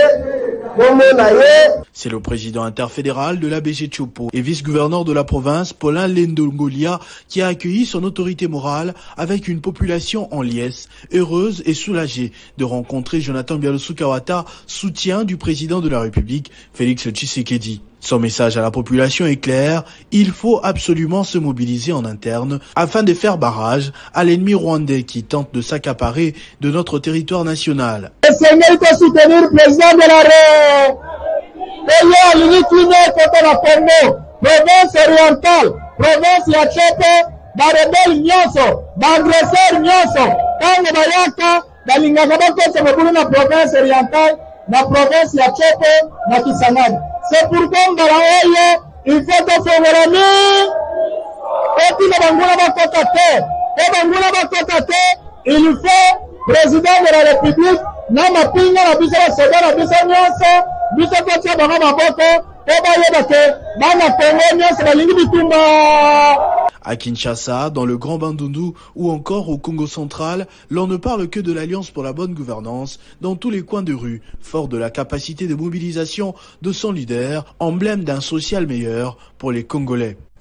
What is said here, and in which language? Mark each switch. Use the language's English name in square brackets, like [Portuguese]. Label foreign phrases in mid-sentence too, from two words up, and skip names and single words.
[French] c'est le président interfédéral de l'ABG Chopo et vice-gouverneur de la province, Paulin Lendongolia, qui a accueilli son autorité morale avec une population en liesse, heureuse et soulagée de rencontrer Jonathan Bialoso-Kawata, soutien du président de la République, Félix Tshisekedi. Son message à la population est clair, il faut absolument se mobiliser en interne afin de faire barrage à l'ennemi rwandais qui tente de s'accaparer de notre territoire national. Le Seigneur peut soutenir le président de la province orientale, [Lingala] province ya Chopo, barebel nyonso, baagresseur nyonso, tango bayaka, balingaka bakosa mobulu na [French] province orientale, [Lingala] na province ya Chopo, na Kisangani. [French] C'est pourquoi il faut que Fongola et puis il faut président de la République à Kinshasa, dans le Grand Bandundu ou encore au Congo central, l'on ne parle que de l'Alliance pour la bonne gouvernance dans tous les coins de rue, fort de la capacité de mobilisation de son leader, emblème d'un social meilleur pour les Congolais.